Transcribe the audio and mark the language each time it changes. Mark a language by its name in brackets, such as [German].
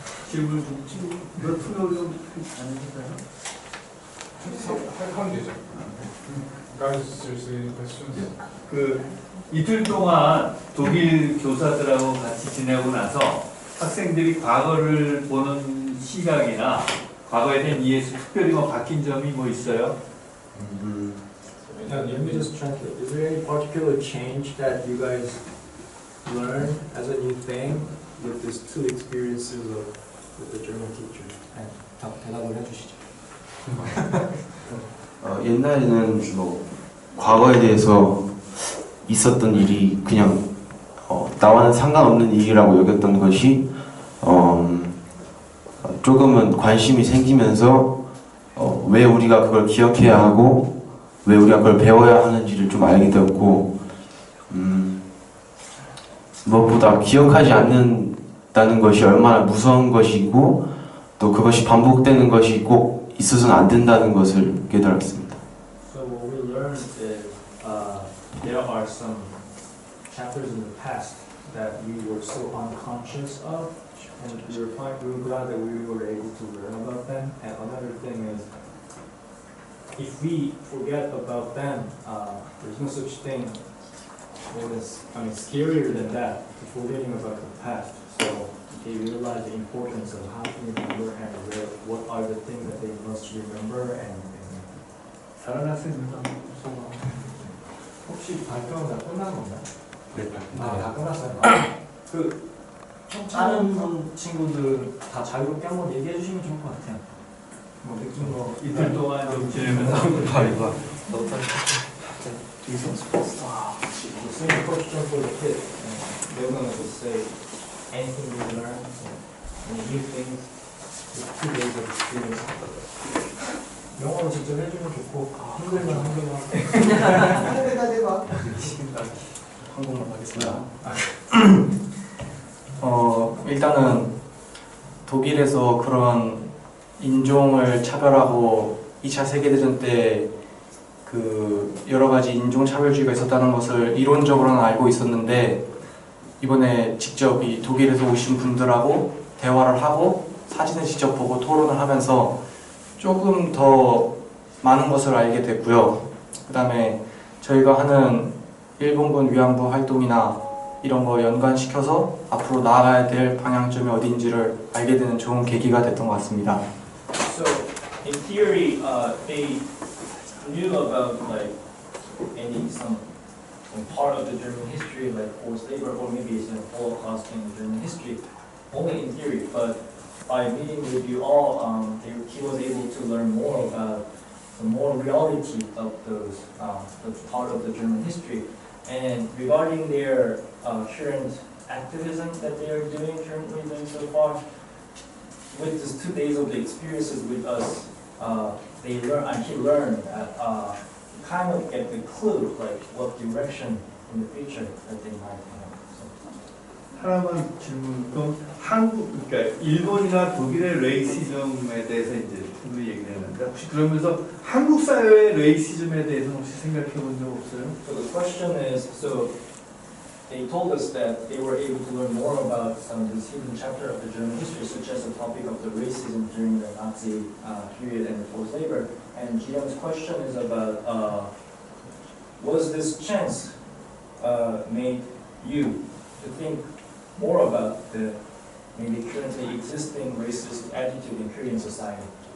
[Korean] 질문 몇 분을 안 해주세요? 하면 되죠. [English] Guys, there's any questions? [Korean] 그 이틀 동안 독일 교사들하고 같이 지내고 나서 학생들이 과거를 보는 시각이나 과거에 대한 이해에서 특별히 뭐 바뀐 점이 뭐 있어요? [English] Let me just translate. Is there any particular change that you guys learned as a new thing with these two experiences with the German teacher? [Korean] 대답을 해주시죠. 옛날에는 뭐 과거에 대해서 있었던 일이 그냥 나와는 상관없는 일이라고 여겼던 것이 조금은 관심이 생기면서 왜 우리가 그걸 기억해야 하고 왜 우리가 그걸 배워야 하는지를 좀 알게 되었고 무엇보다 기억하지 않는다는 것이 얼마나 무서운 것이고 또 그것이 반복되는 것이 꼭 있어서는 안 된다는 것을 깨달았습니다. [English] So what we learned is there are some chapters in the past that we were so unconscious of, and we were glad that we were able to learn about them. And another thing is, if we forget about them, there's no such thing. Scarier than that, forgetting about the past. So they realize the importance of how to remember and what are the things that they must remember and [Korean] 다른 학생들은 혹시 발표가 다 끝난 건가요? 네, 다 끝났어요. 다른 친구들 다 자유롭게 한번 얘기해 주시면 좋을 것 같아요. 느낀 거 이틀 동안 좀 지내면서 [English] The same question for the kid. They're gonna just say anything you learn, new things, with 2 days of experience. [Korean] 영어는 직접 해주면 좋고 한글만 하고 내가 한국말 하겠습니다. 일단은 독일에서 그런 인종을 차별하고 2차 세계대전 때 그 여러 가지 인종 차별주의가 있었다는 것을 이론적으로는 알고 있었는데 이번에 직접 이 독일에서 오신 분들하고 대화를 하고 사진을 직접 보고 토론을 하면서 조금 더 많은 것을 알게 됐고요. 그 다음에 저희가 하는 일본군 위안부 활동이나 이런 거 연관시켜서 앞으로 나아가야 될 방향점이 어딘지를 알게 되는 좋은 계기가 됐던 것 같습니다. [English] So, in theory, they knew about like some part of the German history, like forced labor, or maybe some Holocaust in German history, only in theory. But by meeting with you all, he was able to learn more about the more reality of those part of the German history. And regarding their current activism that they are currently doing so far, with these 2 days of the experiences with us, he learned that kind of get the clue, like what direction in the future that they might have. [Korean] 하나만 질문. 그럼 그러니까 일본이나 독일의 레이시즘에 대해서 이제 충분히 얘기를 했는데 혹시 그러면서 한국 사회의 레이시즘에 대해서는 혹시 생각해 본 적 없어요? [English] So the question is, so they told us that they were able to learn more about some of this hidden chapter of the German history, such as the topic of the racism during the Nazi period and the forced labor. And Jiyoung's question is about, was this chance made you to think more about the maybe currently existing racist attitude in Korean society?